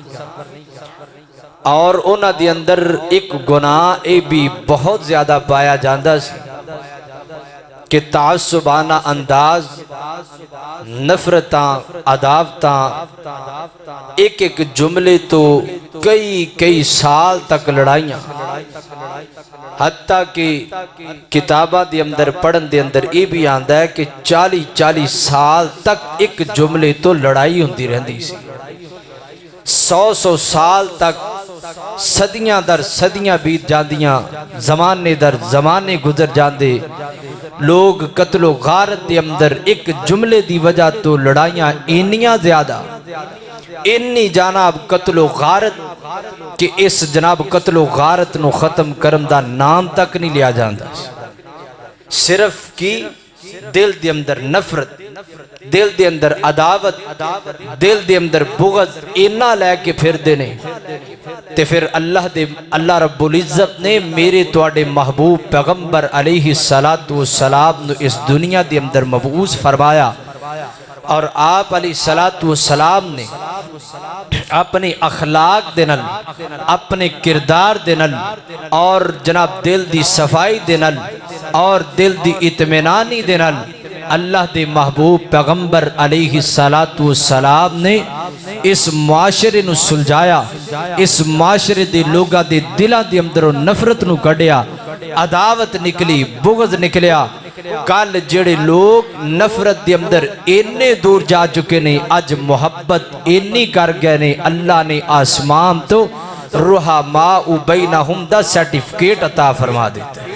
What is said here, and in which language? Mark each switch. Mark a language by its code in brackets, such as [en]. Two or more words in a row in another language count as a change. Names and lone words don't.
[pa] اور اونا دے اندر ایک گناہ اے بھی بہت زیادہ پایا جاندہ سی کہ تعصبانہ انداز نفرتاں عداوتاں ایک ایک جملے تو کئی سال تک لڑائیاں حتیٰ کہ کتابہ دے اندر پڑھن دے اندر یہ بھی آندہ ہے کہ 40 سال تک ایک جملے تو لڑائی ہوندی رہندی سی 100 سال تک صدیاں در صدیاں بیت جاندیاں زمانے در زمانے گزر جاندے لوگ قتل و غارت دے اندر ایک جملے دی وجہ تو لڑائیاں انیاں زیادہ انی جناب قتل و غارت کہ اس جناب قتل و غارت نو ختم کرم دا نام تک نہیں لیا جاندہ صرف کی دل دے اندر نفرت، دل دے اندر عداوت، دل دے اندر بغض اینا لے کے پھر دینے تے پھر اللہ رب العزت نے میرے تواڈے محبوب پیغمبر علیہ السلام نو اس دنیا دے اندر مبعوث فرمایا، اور آپ علیہ السلام نے اپنے اخلاق دے نال، اپنے کردار دے نال، اور جناب دل دی صفائی دے نال، اور دل دی اطمینانی دے نال اللہ دے محبوب پیغمبر علیہ السلام نے اس معاشرے نو سلجھایا، اس معاشرے دے لوگاں دے دلاں دے اندروں نفرت نو کڈیا، عداوت نکلی، بغض نکلیا۔ کل جڑے لوگ نفرت دے اندر اینے دور جا چکے نے، اج محبت اینی کر گئے نے، اللہ نے آسمان تو [ar] رحماء بینہم [pa] دا سرٹیفکیٹ عطا فرما دیتا ہے۔